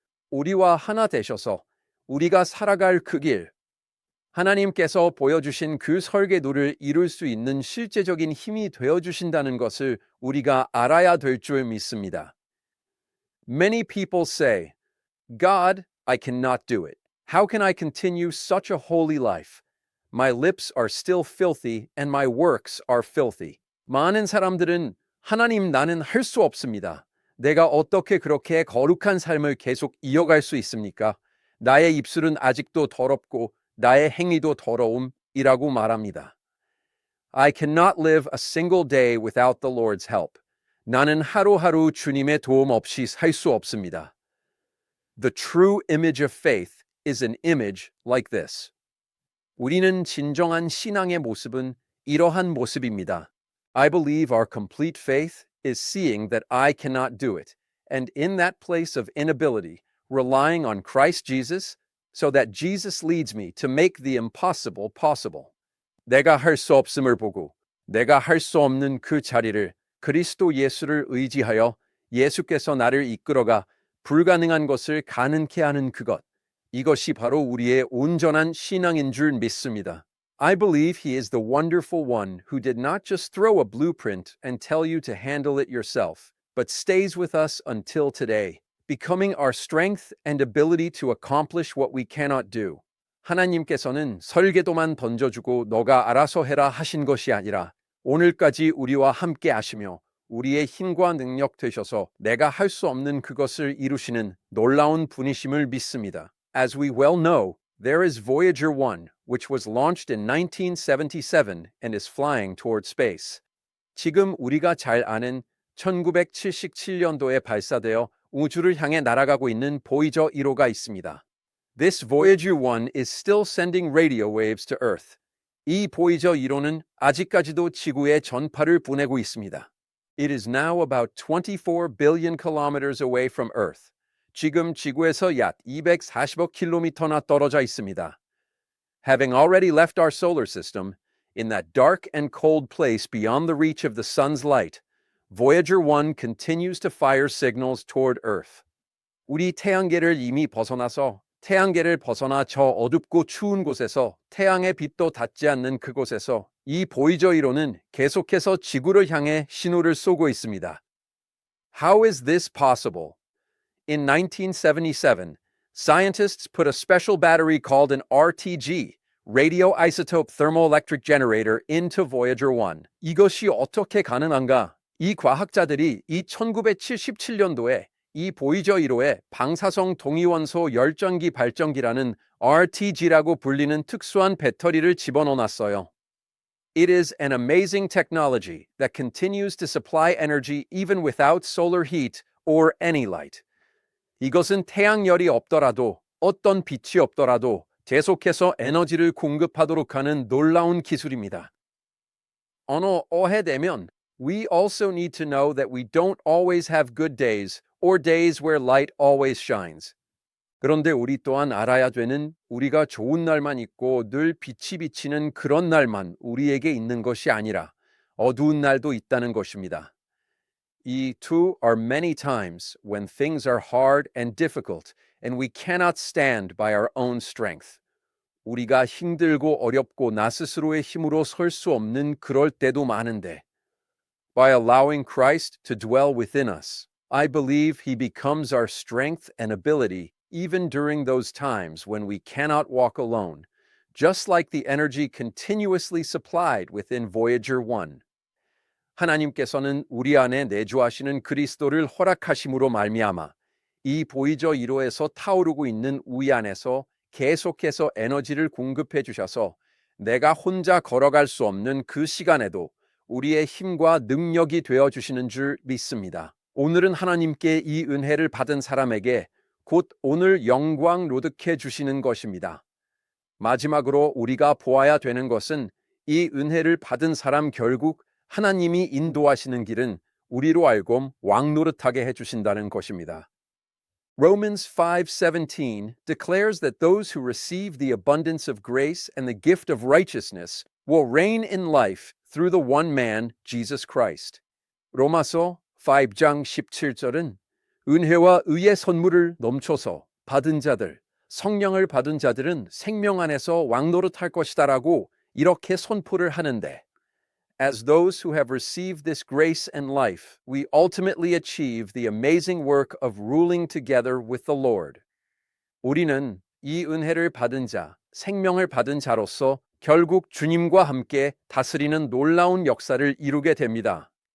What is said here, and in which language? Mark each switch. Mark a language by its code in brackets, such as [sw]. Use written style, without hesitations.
[ko] 우리와 하나 되셔서 우리가 살아갈 그 길, 하나님께서 보여주신 그 설계도를 이룰 수 있는 실제적인 힘이 되어주신다는 것을 우리가 알아야 될 줄 믿습니다. [en] Many people say, God, I cannot do it. How can I continue such a holy life? My lips are still filthy and my works are filthy. [ko] 많은 사람들은 하나님, 나는 할 수 없습니다. 내가 어떻게 그렇게 거룩한 삶을 계속 이어갈 수 있습니까? 나의 입술은 아직도 더럽고 나의 행위도 더러움이라고 말합니다. [en] I cannot live a single day without the Lord's help. [ko] 나는 하루하루 주님의 도움 없이 살 수 없습니다. [en] The true image of faith is an image like this. [ko] 우리는 진정한 신앙의 모습은 이러한 모습입니다. [en] I believe our complete faith is seeing that I cannot do it, and in that place of inability, relying on Christ Jesus so that Jesus leads me to make the impossible possible. [ko] 내가 할 수 없음을 보고 내가 할 수 없는 그 자리를 그리스도 예수를 의지하여 예수께서 나를 이끌어가 불가능한 것을 가능케 하는 그것. 이것이 바로 우리의 온전한 신앙인 줄 믿습니다. [en] I believe he is the wonderful one who did not just throw a blueprint and tell you to handle it yourself, but stays with us until today, becoming our strength and ability to accomplish what we cannot do. [ko] 하나님께서는 설계도만 던져주고 너가 알아서 해라 하신 것이 아니라 오늘까지 우리와 함께 하시며 우리의 힘과 능력 되셔서 내가 할 수 없는 그것을 이루시는 놀라운 분이심을 믿습니다. [en] As we well know, there is Voyager 1, which was launched in 1977 and is flying toward space. [ko] 지금 우리가 잘 아는 1977년도에 발사되어 우주를 향해 날아가고 있는 보이저 1호가 있습니다. [en] This Voyager 1 is still sending radio waves to Earth. [ko] 이 보이저 1호는 아직까지도 지구에 전파를 보내고 있습니다. [en] It is now about 24 billion kilometers away from Earth. [ko] 지금 지구에서 약 240억 킬로미터나 떨어져 있습니다. [en] Having already left our solar system, in that dark and cold place beyond the reach of the sun's light, Voyager 1 continues to fire signals toward Earth. [ko] 우리 태양계를 이미 벗어나서 태양계를 벗어나 저 어둡고 추운 곳에서 태양의 빛도 닿지 않는 그곳에서 이 보이저 1호는 계속해서 지구를 향해 신호를 쏘고 있습니다. [en] How is this possible? In 1977, scientists put a special battery called an RTG, radioisotope thermoelectric generator, into Voyager 1. [ko] 이것이 어떻게 가능한가? 이 과학자들이 이 1977년도에 이 보이저 1호에 방사성 동위원소 열전기 발전기라는 RTG라고 불리는 특수한 배터리를 집어넣어놨어요. [en] It is an amazing technology that continues to supply energy even without solar heat or any light. [ko] 이것은 태양열이 없더라도 어떤 빛이 없더라도 계속해서 에너지를 공급하도록 하는 놀라운 기술입니다. 어느 오해되면 [en] we also need to know that we don't always have good days or days where light always shines. [ko] 그런데 우리 또한 알아야 되는 우리가 좋은 날만 있고 늘 빛이 비치는 그런 날만 우리에게 있는 것이 아니라 어두운 날도 있다는 것입니다. [en] 이 too are many times when things are hard and difficult and we cannot stand by our own strength. [ko] 우리가 힘들고 어렵고 나 스스로의 힘으로 설 수 없는 그럴 때도 많은데 [en] by allowing Christ to dwell within us, I believe he becomes our strength and ability even during those times when we cannot walk alone, just like the energy continuously supplied within Voyager 1. [ko] 하나님께서는 우리 안에 내주하시는 그리스도를 허락하심으로 말미암아 이 보이저 1호에서 타오르고 있는 우리 안에서 계속해서 에너지를 공급해 주셔서 내가 혼자 걸어갈 수 없는 그 시간에도 우리의 힘과 능력이 되어 주시는 줄 믿습니다. 오늘은 하나님께 이 은혜를 받은 사람에게 곧 오늘 영광 로득해 주시는 것입니다. 마지막으로 우리가 보아야 되는 것은 이 은혜를 받은 사람 결국 하나님이 인도하시는 길은 우리로 알고 왕노릇하게 해 주신다는 것입니다. [en] Romans 5:17 declares that those who receive the abundance of grace and the gift of righteousness will reign in life through the one man, Jesus Christ. [ko] 로마서 5장 17절은 은혜와 의의 선물을 넘쳐서 받은 자들, 성령을 받은 자들은 생명 안에서 왕노릇할 것이다라고 이렇게 선포를 하는데 [en] As those who have received this grace and life, we ultimately achieve the amazing work of ruling together with the Lord. [ko] 우리는 이 은혜를 받은 자, 생명을 받은 자로서 결국 주님과 함께 다스리는 놀라운 역사를 이루게 됩니다.